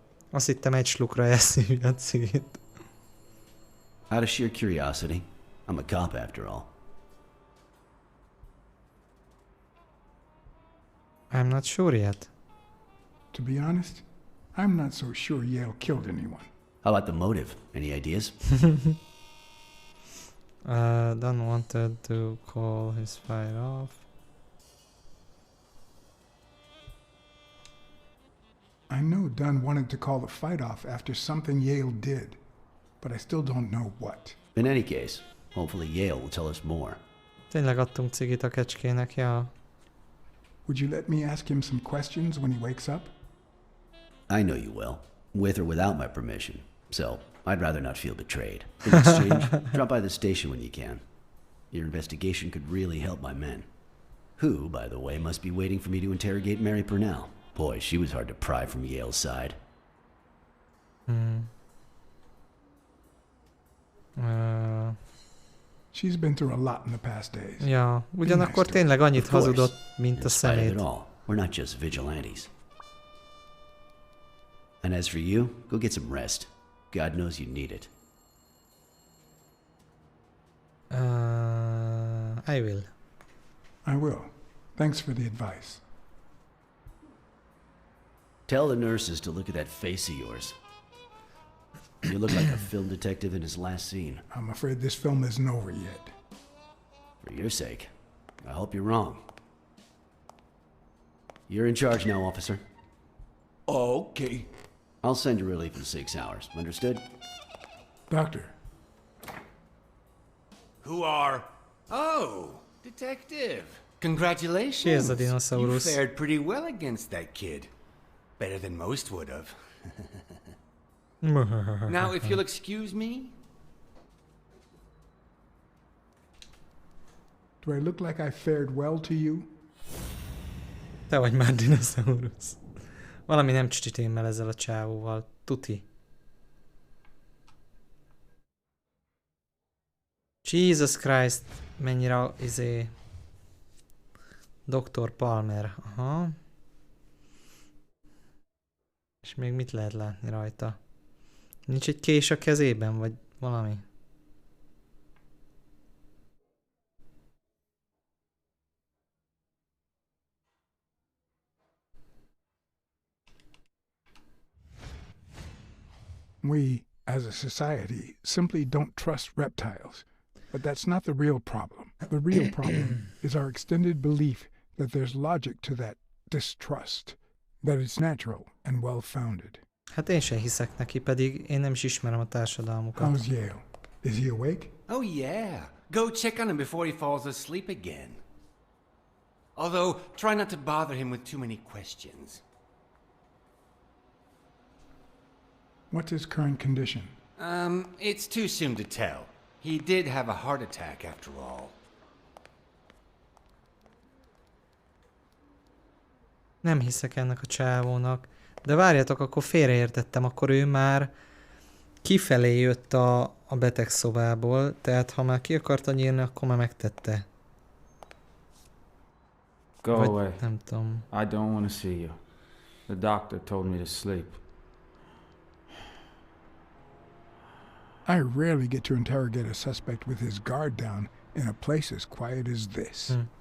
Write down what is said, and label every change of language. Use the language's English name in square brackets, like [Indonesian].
[Hungarian] Azt hittem egy slukra eszi a cigit. [English] Out of sheer curiosity, I'm a cop after all. I'm not sure yet. To be honest, I'm not so sure Yale killed anyone. How about the motive? Any ideas? Don wanted to call his fight off. I know Dunn wanted to call the fight off after something Yale did, but I still don't know what. In any case, hopefully Yale will tell us more. [Hungarian] Tényleg adtunk cigit a kecskének, ja. [English] Would you let me ask him some questions when he wakes up? I know you will, with or without my permission, so I'd rather not feel betrayed. In exchange, drop by the station when you can. Your investigation could really help my men. Who, by the way, must be waiting for me to interrogate Mary Purnell. Boy, she was hard to pry from Yale's side. She's been through a lot in the past days. [Hungarian] Ja, ugyanakkor tényleg annyit hazudott, mint a szemét. [English] We're not just vigilantes. And as for you, go get some rest. God knows you need it. I will. I will. Thanks for the advice. Tell the nurses to look at that face of yours. You look like a film detective in his last scene. I'm afraid this film isn't over yet. For your sake, I hope you're wrong. You're in charge now, officer. Okay. I'll send you relief in 6 hours. Understood? Doctor. Who are... Oh, detective. Congratulations. Cheers, the dinosaurus. You fared pretty well against that kid. Better than most would have. Now, if you'll excuse me... Do I look like I fared well to you? [Hungarian] Te vagy már dinoszaurusz. Valami nem csititémmel ezzel a csávóval. Tuti. [English] Jesus Christ. [Hungarian] Mennyire Dr. Palmer. Aha. És még mit lehet látni rajta? Nincs egy kés a kezében, vagy valami? [English] We, as a society, simply don't trust reptiles. But that's not the real problem. The real problem is our extended belief that there's logic to that distrust, that it's natural and well-founded. [Hungarian] Hát én sem hiszek neki, pedig én nem is ismerem a társadalmukat. [English] How's Yale? Is he awake? Oh, yeah. Go check on him before he falls asleep again. Although, try not to bother him with too many questions. What's his current condition? It's too soon to tell. He did have a heart attack after all. [Hungarian] Nem hiszek ennek a csávónak. De várjatok, akkor félreértettem, akkor ő már kifelé jött a betegszobából, tehát ha már ki akarta nyílni, akkor már megtette. [English] Go [Hungarian] vagy, [English] away. [Hungarian] nem tudom. [English] I don't want to see you. The doctor told me to sleep. I rarely get to interrogate a suspect with his guard down in a place as quiet as this.